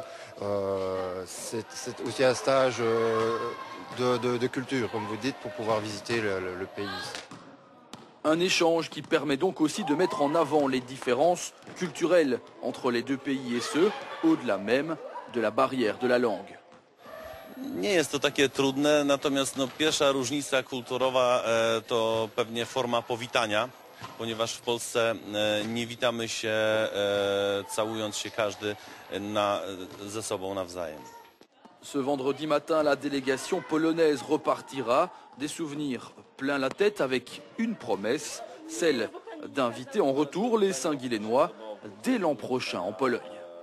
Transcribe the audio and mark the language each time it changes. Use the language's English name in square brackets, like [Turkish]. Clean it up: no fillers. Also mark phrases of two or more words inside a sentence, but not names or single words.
[French] C'est aussi un stage de culture, comme vous dites, pour pouvoir visiter le pays. Un échange qui permet donc aussi de mettre en avant les différences culturelles entre les deux pays et ce, au-delà même de la barrière de la langue. [Polish] Nie jest to takie trudne, natomiast pierwsza różnica kulturowa to pewnie forma powitania, ponieważ w Polsce nie witamy się całując się każdy ze sobą nawzajem. [French] Ce vendredi matin, la délégation polonaise repartira, des souvenirs plein la tête avec une promesse, celle d'inviter en retour les Saint-Guilainois dès l'an prochain en Pologne.